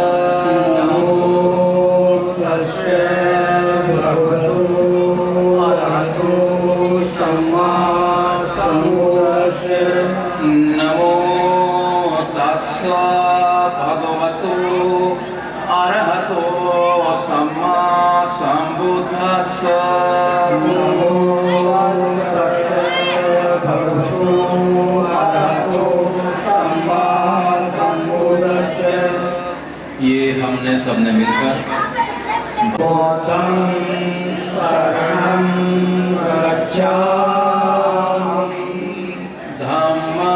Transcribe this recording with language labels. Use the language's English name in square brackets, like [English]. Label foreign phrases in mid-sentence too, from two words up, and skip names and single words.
[Pali] नमो तस्स भगवतो अरहतो सम्मा संबुद्धस्स। [Hindi] ये हमने सबने मिलकर [Pali] शरणं गच्छामि, धम्मं